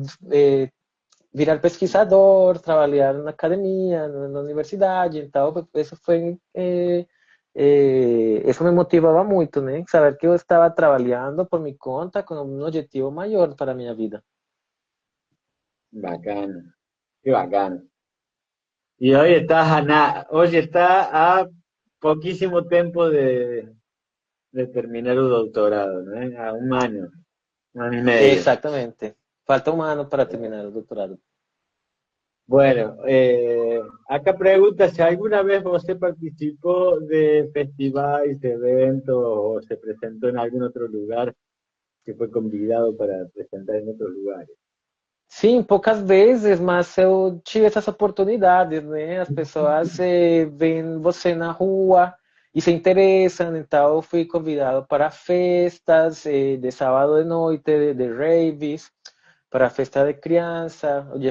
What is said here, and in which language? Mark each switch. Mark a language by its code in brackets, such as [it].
[pt] eh, virar pesquisador, trabalhar na academia, na universidade, então isso foi isso me motivava muito, né? Saber que eu estava trabalhando por minha conta com um objetivo maior para a minha vida. [es] Bacano, qué bacano. Y hoy está a poquísimo tiempo de terminar un doctorado, ¿no? A un año y medio. [pt] Exatamente. Falta um ano para terminar o doutorado. [es] Bueno, acá pregunta si alguna vez usted participó de festivales, eventos o se presentó en algún otro lugar que fue convidado para presentar en otros lugares. [pt] Sim, poucas vezes, mas eu tive essas oportunidades, né? As pessoas veem você na rua e se interessam, então eu fui convidado para festas de sábado de noite, de raves, para festa de criança.